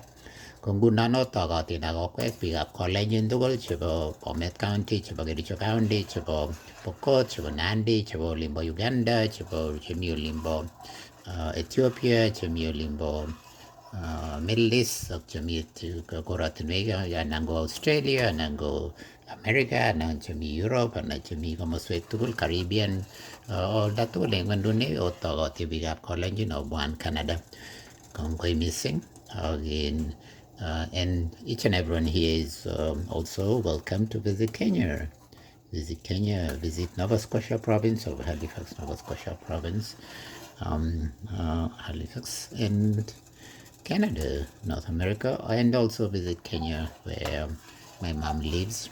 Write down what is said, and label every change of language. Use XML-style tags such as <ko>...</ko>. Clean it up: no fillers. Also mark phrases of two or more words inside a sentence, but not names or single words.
<kln>Ko ngunon otokotin ak okwek biikab kolenjin tugul chebo Bomet County, chebo Kericho County, chebo Pokot, chebo Nandi, chebo olimbo Uganda, chemi olimbo Ethiopia, chemi olimbo Middle East ak chemi korotinwek anan ko Australia anan ko America anan chemi Europe anan chemi komoswek tugul Caribbean olda tugul en ngwenduni otokoti biikab kolenjin obwan Canada. Kongoi missing</kln> <en>and each and everyone here is also welcome to visit Kenya. Visit Nova Scotia province of Halifax, Nova Scotia province, Halifax and Canada, North America, and also visit Kenya where my mom lives.</en>